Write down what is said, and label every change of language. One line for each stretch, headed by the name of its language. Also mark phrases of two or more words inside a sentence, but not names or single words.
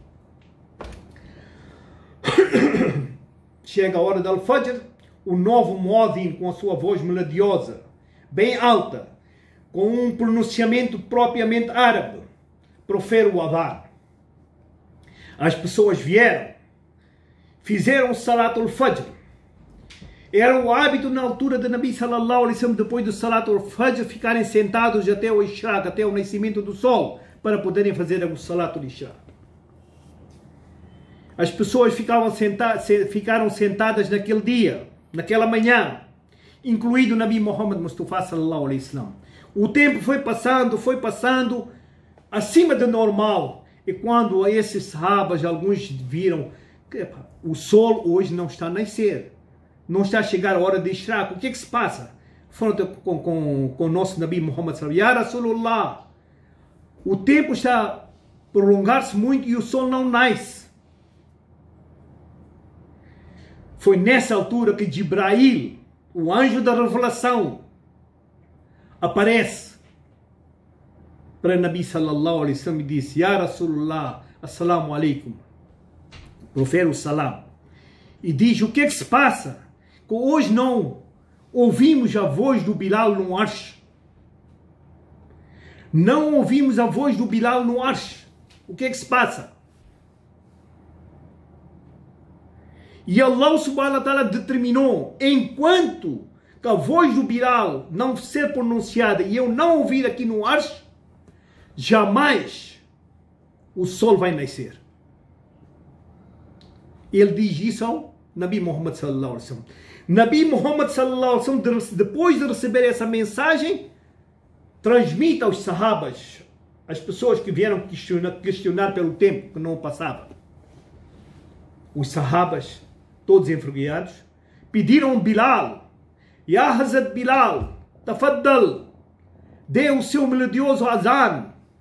Portuguese: Chega a hora da Al-Fajr, o novo muadhin com a sua voz melodiosa, bem alta, com um pronunciamento propriamente árabe, profere o adhan. As pessoas vieram, fizeram o
Arabic: Salatul Fajr.
Portuguese: Era o hábito na altura de Nabi
Arabic: sallallahu alaihi wasallam,
Portuguese: depois do
Arabic: Salatul Fajr,
Portuguese: ficarem sentados até o Ishraq, até o nascimento do sol, para poderem fazer o
Arabic: Salatul Isha.
Portuguese: As pessoas ficaram sentadas naquele dia, naquela manhã, incluído Nabi Muhammad Mustafa
Arabic: sallallahu alaihi wasallam.
Portuguese: O tempo foi passando, acima do normal. E quando esses sahabas, alguns viram que o sol hoje não está a nascer, não está a chegar a hora de Ishraq, o que se passa? Foram com o nosso Nabi Muhammad
Arabic: sallallahu alaihi wasallam: Ya Rasulullah,
Portuguese: o tempo está a prolongar-se muito e o sol não nasce. Foi nessa altura que Jibrail, o anjo da revelação, aparece para Nabi
Arabic: sallallahu alaihi wasallam
Portuguese: e disse:
Arabic: Ya Rasulullah, assalamu alaikum,
Portuguese: profere o salam, e diz: o que se passa? Que hoje não ouvimos a voz do Bilal no Arsh. Não ouvimos a voz do Bilal no Arsh. O que se passa? E Allah
Arabic: subhanahu wa ta'ala
Portuguese: determinou, enquanto que a voz do Bilal não ser pronunciada e eu não ouvir aqui no Arsh, jamais o sol vai nascer. Ele diz isso ao Nabi Muhammad
Arabic: sallallahu alaihi wasallam.
Portuguese: Nabi Muhammad
Arabic: sallallahu alaihi wasallam,
Portuguese: depois de receber essa mensagem, transmite aos sahabas, as pessoas que vieram questionar pelo tempo que não passava. Os sahabas, todos envergonhados, pediram a Bilal:
Arabic: Ya Hazrat Bilal, tafaddal,
Portuguese: dê o seu melodioso azan.